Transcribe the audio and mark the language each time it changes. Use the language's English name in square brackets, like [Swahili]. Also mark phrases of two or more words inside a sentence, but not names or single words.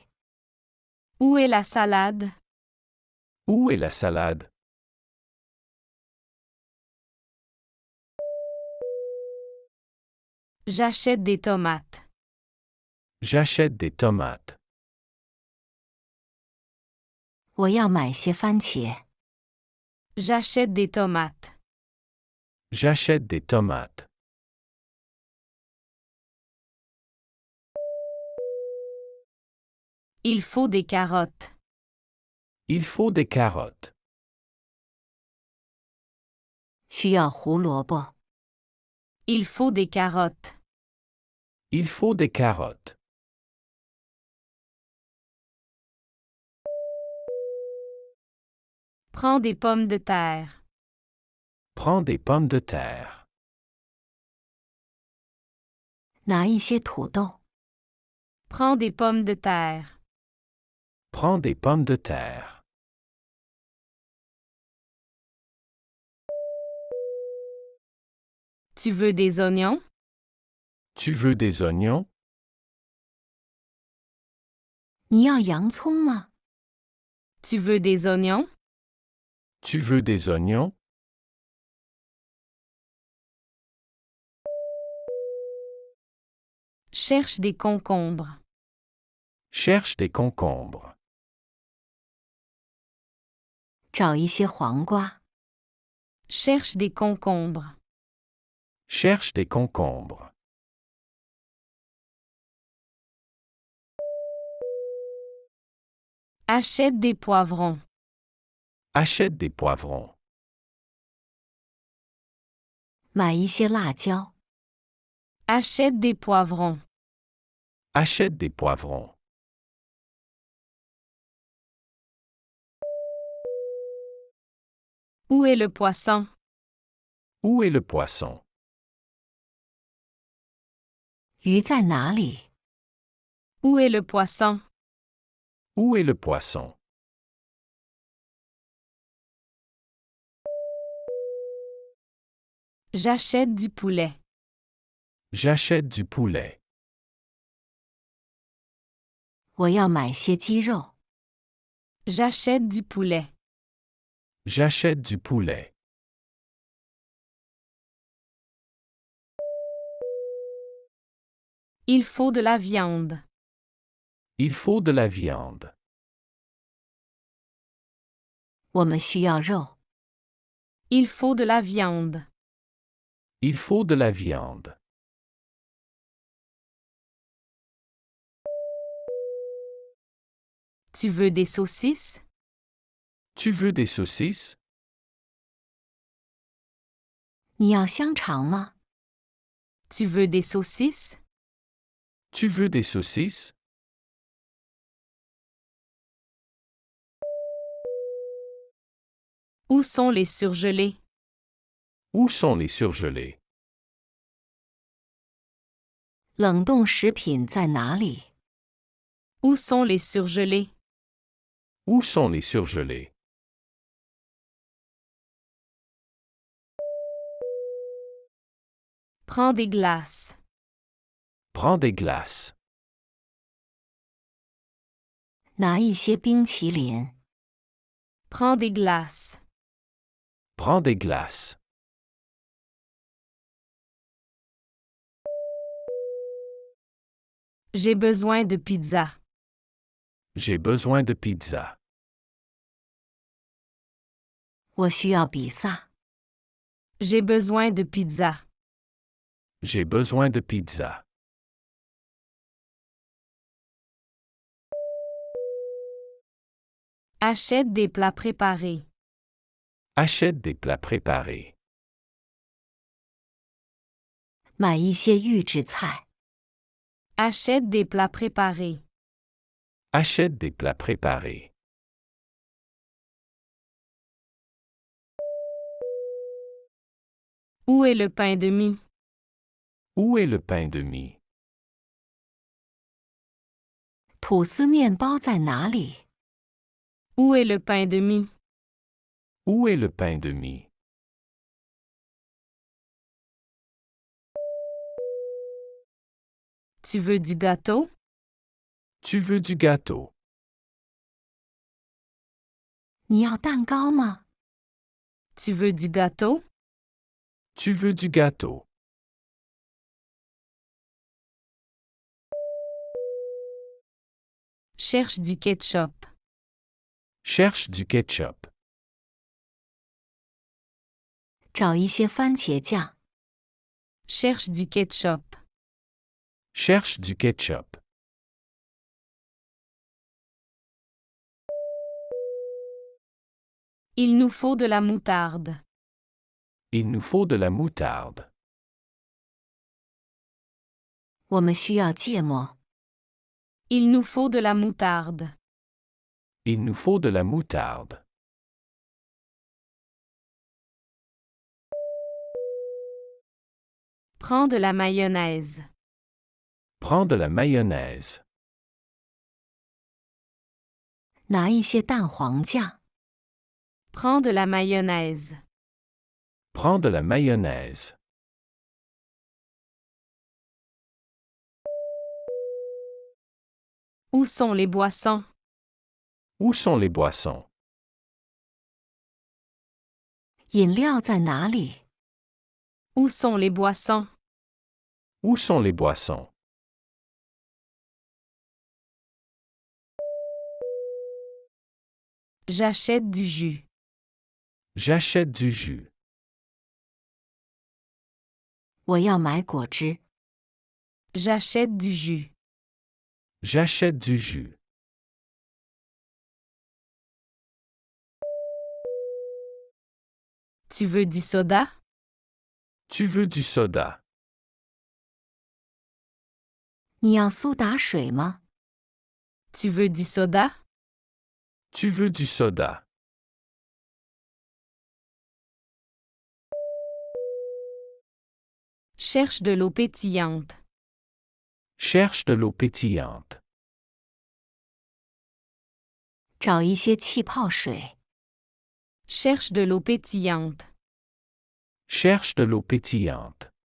[French] Où est la salade? Où est la salade? J'achète des tomates. J'achète des tomates. [Chinese] 我要买些番茄。 [French] J'achète des tomates. J'achète des tomates. Il faut des carottes. Il faut des carottes. [Chinese] 需要胡萝卜。 [French] Il faut des carottes. Il faut des carottes. Prends des pommes de terre. Prends des pommes de terre. [Chinese] 拿一些土豆。 [French] Prends des pommes de terre. Prends des pommes de terre. Tu veux des oignons? Tu veux des oignons? [Chinese] 你要洋葱吗？ [French] Tu veux des oignons? Tu veux des oignons? Cherche des concombres. Cherche des concombres. [Chinese] 找一些黄瓜。 [French] Cherche des concombres. Cherche des concombres. Achète des poivrons. Achète des poivrons. [Chinese] 买一些辣椒。 [French] Achète des poivrons. Achète des poivrons. Où est le poisson? Où est le poisson? [Chinese] 鱼在哪里？ [French] Où est le poisson? Où est le poisson? J'achète du poulet. J'achète du poulet. [Chinese] 我要买些鸡肉。 [French] J'achète du poulet. J'achète du poulet. Il faut de la viande. Il faut de la viande. [Chinese] 我们需要肉。 [French] Il faut de la viande. Il faut de la viande. Tu veux des saucisses? Tu veux des saucisses? [Chinese] 你要香肠吗？ [French] Tu veux des saucisses? Tu veux des saucisses? Où sont les surgelés? Où sont les surgelés? [Chinese] 冷冻食品在哪里？ [French] Où sont les surgelés? Où sont les surgelés? Prends des glaces. Prends des glaces. [Chinese] 拿一些冰淇淋。 [French] Prends des glaces. Prends des glaces. J'ai besoin de pizza. J'ai besoin de pizza. [Chinese] 我需要比萨。 [French] J'ai besoin de pizza. J'ai besoin de pizza. Achète des plats préparés. Achète des plats préparés. [Chinese] 买一些预制菜。 [French] Achète des plats préparés. Achète des plats préparés. Où est le pain de mie? Où est le pain de mie? [Chinese] 吐司面包在哪里？ [French] Où est le pain de mie? Où est le pain de mie? Tu veux du gâteau? Tu veux du gâteau? [Chinese] 你要蛋糕吗？ [French] Tu veux du gâteau? Tu veux du gâteau? Cherche du ketchup. Cherche du ketchup. [Chinese] 找一些番茄酱。 [French] Cherche du ketchup. Cherche du ketchup. Il nous faut de la moutarde. Il nous faut de la moutarde. [Chinese] 我们需要芥末。 [French] Il nous faut de la moutarde. Il nous faut de la moutarde. Prends de la mayonnaise. Prends de la mayonnaise. [Chinese] 拿一些蛋黄酱。 [French] Prends de la mayonnaise. Prends de la mayonnaise. Où sont les boissons? Où sont les boissons? [Chinese] 饮料在哪里？ [French] Où sont les boissons? Où sont les boissons? J'achète du jus. J'achète du jus. [Chinese] 我要买果汁。 [French] J'achète du jus. J'achète du jus. Tu veux du soda? Tu veux du soda? [Chinese] 你要苏打水吗？ [French] Tu veux du soda? Tu veux du soda? Cherche de l'eau pétillante. Cherche de l'eau pétillante. [Chinese] 找一些气泡水。 [French] Cherche de l'eau pétillante. Cherche de l'eau pétillante.